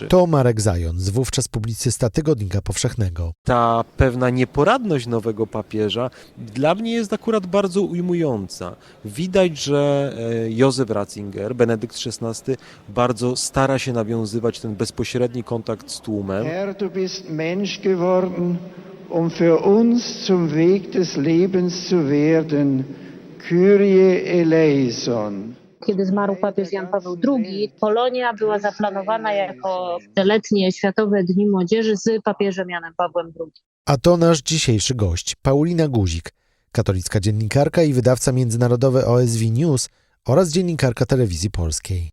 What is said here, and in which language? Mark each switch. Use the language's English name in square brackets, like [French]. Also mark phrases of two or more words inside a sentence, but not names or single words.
[Polish] To Marek Zając, wówczas publicysta Tygodnika Powszechnego. Ta pewna nieporadność nowego papieża dla mnie jest akurat bardzo ujmująca. Widać, że Józef Ratzinger, Benedykt XVI, bardzo stara się nawiązywać ten bezpośredni kontakt z tłumem. [German] Herr, du bist Mensch geworden, für uns zum Weg des Lebens zu werden. [Greek] Κύριε ελέησον. [Polish] Kiedy zmarł papież Jan Paweł II, Polonia była zaplanowana jako te letnie Światowe Dni Młodzieży z papieżem Janem Pawłem II. A to nasz dzisiejszy gość, Paulina Guzik, katolicka dziennikarka i wydawca międzynarodowy OSW News oraz dziennikarka Telewizji Polskiej.